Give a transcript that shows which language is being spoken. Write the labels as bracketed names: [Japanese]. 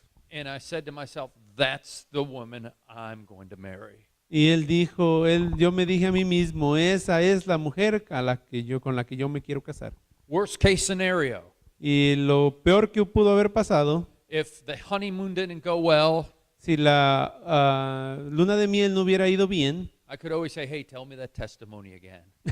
[English] And I said to myself, that's the woman I'm going to marry. [Spanish] Y él dijo, yo me dije a mí mismo, esa es la mujer con la que yo me quiero casar. [English] Worst case scenario, [Spanish] Y lo peor que pudo haber pasado, [English] if the honeymoon didn't go well, [Spanish] si la luna de miel no hubiera ido bien, [English] I could always say, hey, tell me that testimony again.